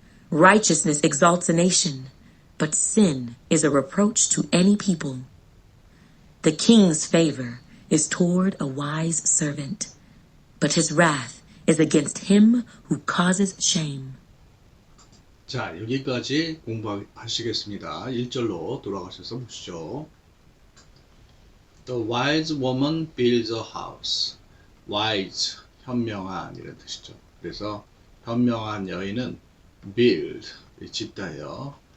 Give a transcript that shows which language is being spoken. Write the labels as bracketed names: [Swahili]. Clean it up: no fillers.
[English] Righteousness exalts a nation, but sin is a reproach to any people. The king's favor is toward a wise servant, but his wrath is against him who causes shame. [Korean] 자, 여기까지 공부하시겠습니다. 1절로 돌아가셔서 보시죠. [English] The wise woman builds a house. [Korean] wise, 현명한 이런 뜻이죠. 그래서 현명한 여인은 build, 짓다예요.